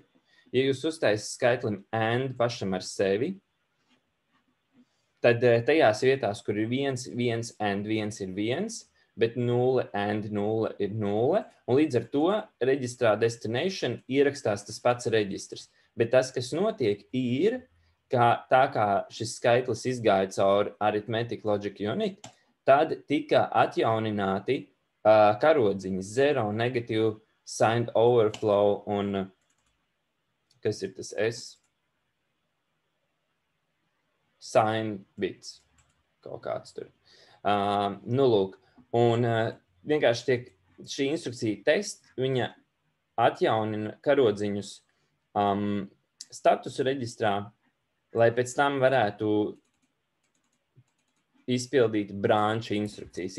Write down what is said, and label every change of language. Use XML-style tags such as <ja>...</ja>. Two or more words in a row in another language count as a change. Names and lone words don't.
<lv>Ja jūs uztaisa skaitlim and pašam ar sevi, tad tajās vietās, kur ir 1, 1 and 1 ir 1, bet 0 and 0 ir 0, un līdz ar to reģistrā destination ierakstās tas pats reģistrs. Bet tas, kas notiek, ir, ka tā kā šis skaitlis izgāja caur</lv> <en>arithmetic logic unit,</en> <lv>tad tika atjaunināti karodziņi 0,</lv> <en>negative, signed overflow</en> <lv>un kas ir tas S?</lv> <en>Sign bits.</en> <lv>Kaut kāds tur. Lūk. Un vienkārši tiek šī instrukcija test, viņa atjaunina karodziņus statusu reģistrā, lai pēc tam varētu izpildīt branču instrukcijas.</lv>